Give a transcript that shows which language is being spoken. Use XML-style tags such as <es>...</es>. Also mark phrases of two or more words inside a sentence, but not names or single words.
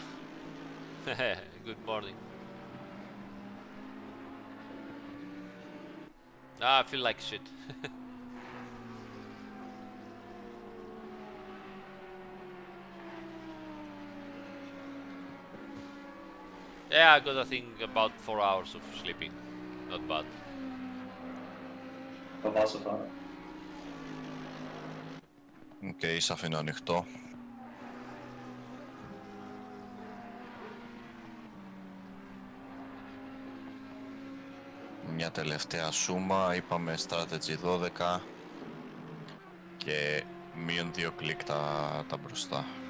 <en>Good morning. I feel like shit. Yeah, I got, I think, about 4 hours of sleeping. Not bad.</en> <el>Το βάζω τώρα. Οκ, σε αφήνω ανοιχτό. Μια τελευταία σούμα, είπαμε strategy 12 και μείον 2 κλικ τα μπροστά.</el>